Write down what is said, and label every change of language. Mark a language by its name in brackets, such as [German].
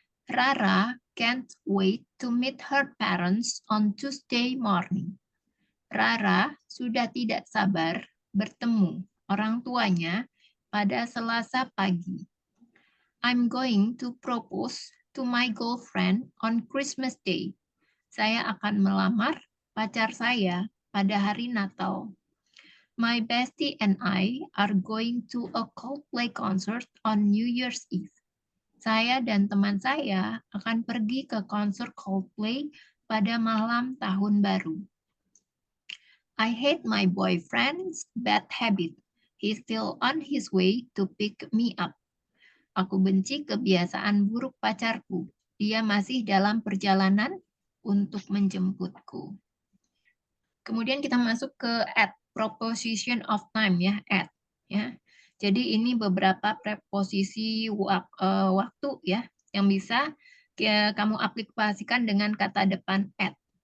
[English] Rara can't wait to meet her parents on Tuesday morning. [Indonesian] Rara sudah tidak sabar bertemu orang tuanya pada Selasa pagi. [English] I'm going to propose to my girlfriend on Christmas Day. [Indonesian] Saya akan melamar pacar saya pada hari Natal. [English] My bestie and I are going to a Coldplay concert on New Year's Eve. [Indonesian] Saya dan teman saya akan pergi ke konser Coldplay pada malam tahun baru. [English] I hate my boyfriend's bad habit. He's still on his way to pick me up. [Indonesian] Aku benci kebiasaan buruk pacarku. Dia masih dalam perjalanan untuk menjemputku. Kemudian kita masuk ke at, [English] preposition of time [Indonesian] ya, at. Ya. Jadi ini beberapa preposisi waktu ya yang bisa kamu aplikasikan dengan kata depan at.